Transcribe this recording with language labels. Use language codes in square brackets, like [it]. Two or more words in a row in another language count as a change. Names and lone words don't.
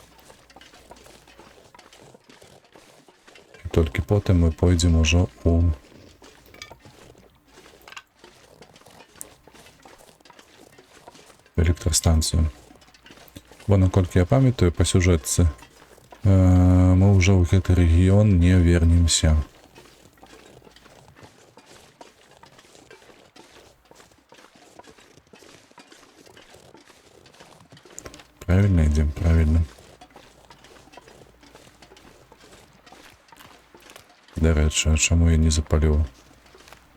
[be] І толькі потым мы пойдзем ужо у электрастанцыю. Бо, наколькі я памятаю, па сюжэтцы мы ўжо ў гэты рэгіён не вернемся. [ru] Правильно идем, правильно. [be] До рэчы, а чаму я не запаліў